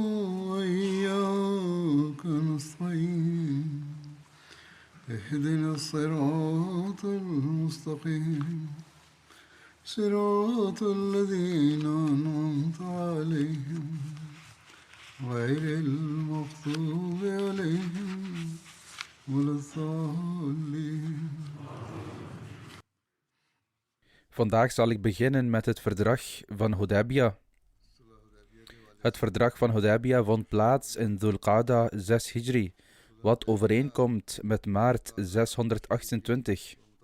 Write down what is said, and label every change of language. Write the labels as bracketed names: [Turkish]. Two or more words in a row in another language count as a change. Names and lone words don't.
[Arabic] وإياك نستعين اهدنا الصراط المستقيم صراط الذين أنعمت عليهم غير المغضوب عليهم ولا الضالين. [Dutch] Vandaag zal ik beginnen met het verdrag van Hudaybiyah. Het verdrag van Hudaybiyah vond plaats in Dhul Qa'da 6 Hijri, wat overeenkomt met maart 628.